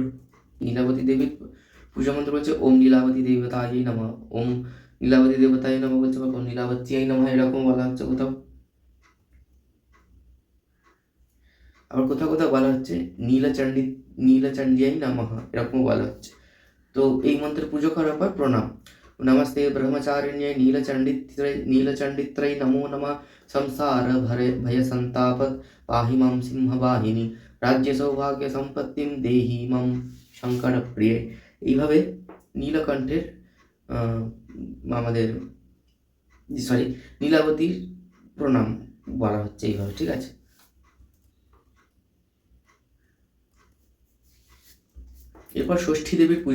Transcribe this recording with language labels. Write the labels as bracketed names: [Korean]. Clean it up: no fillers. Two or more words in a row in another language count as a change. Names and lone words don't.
[Bangla] নীলাবতী দেবীর পুজো মন্ত্র বলছে, [Sanskrit] ওম নীলাবতী দেবতায় নমঃ। ওম নীলাবতী দেবতায় নমঃ [Bangla] বলছে, বা [Sanskrit] ওম নীলাবত্যায় নমঃ [Bangla] এরকম বলা হচ্ছে কোথাও। আবার কোথাও কোথাও বলা হচ্ছে [Sanskrit] নীলচণ্ডীয়ায় নমঃ [Bangla] এরকম বলা হচ্ছে। তো এই মন্ত্রের পুজো করার পর প্রণাম। [Sanskrit] नमस्ते ब्रह्मचारिण्ये नीलचण्डित्रै नमो नमः संसार भय संताप पाहि मां सिंहवाहिनी राज्य सौभाग्य সম্পত্তিম দেহি মাম শঙ্কর প্রিয়ে। [Bangla] এইভাবে নীলকণ্ঠের আমাদের নীলাবতীর প্রণাম বলা হচ্ছে এইভাবে, ঠিক আছে। এরপর ষষ্ঠী দেবীর পুজো।